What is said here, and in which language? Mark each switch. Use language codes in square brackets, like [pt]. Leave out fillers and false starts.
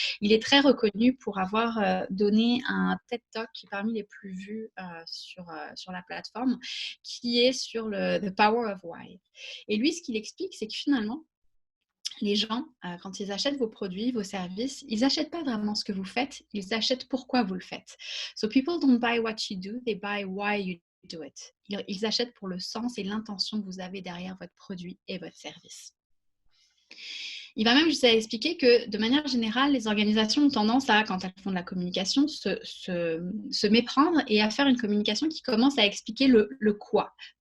[fr] Il est très reconnu pour avoir donné un TED Talk qui est parmi les plus vus sur la plateforme, qui est sur The Power of Why. Et lui, ce qu'il explique, c'est que finalement, les gens, quand ils achètent vos produits, vos services, ils n'achètent pas vraiment ce que vous faites, ils achètent pourquoi vous le faites. [en] So people don't buy what you do, they buy why you do it. [fr] Ils achètent pour le sens et l'intention que vous avez derrière votre produit et votre service. Il va même jusqu'à expliquer que, de manière générale, les organisations ont tendance à, quand elles font de la communication, se méprendre et à faire une communication qui commence à expliquer le quoi.